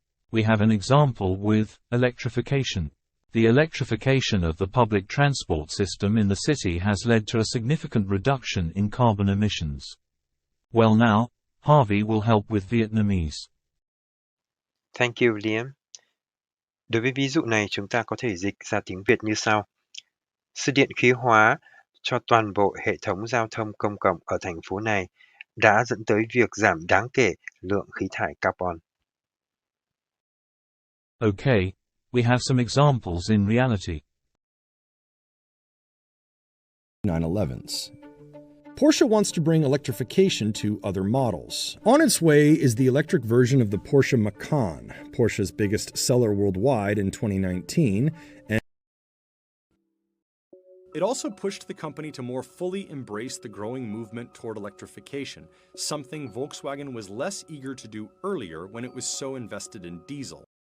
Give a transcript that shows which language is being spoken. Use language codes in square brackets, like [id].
[en] We have an example with electrification. The electrification of the public transport system in the city has led to a significant reduction in carbon emissions. Well, now, Harvey will help with Vietnamese. Thank you, Liam. [vi] Đối với ví dụ này, chúng ta có thể dịch ra tiếng Việt như sau. Sự điện khí hóa cho toàn bộ hệ thống giao thông công cộng ở thành phố này đã dẫn tới việc giảm đáng kể lượng khí thải carbon. [en] Okay, we have some examples in reality. 911s. Porsche wants to bring electrification to other models. On its way is the electric version of the Porsche Macan, Porsche's biggest seller worldwide in 2019, and it also pushed the company to more fully embrace the growing movement toward electrification, something Volkswagen was less eager to do earlier when it was so invested in diesel.